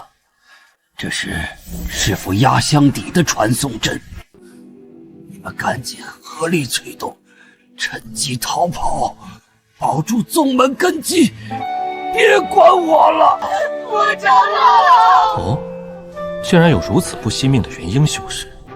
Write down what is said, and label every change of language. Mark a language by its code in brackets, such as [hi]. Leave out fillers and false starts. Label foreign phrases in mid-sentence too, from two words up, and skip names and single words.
[zh] 這是師父壓箱底的傳送陣，你們趕緊合力催動，趁機逃跑，保住宗門根基，別管我了。我長老。哦，竟然有如此不惜命的元嬰修士。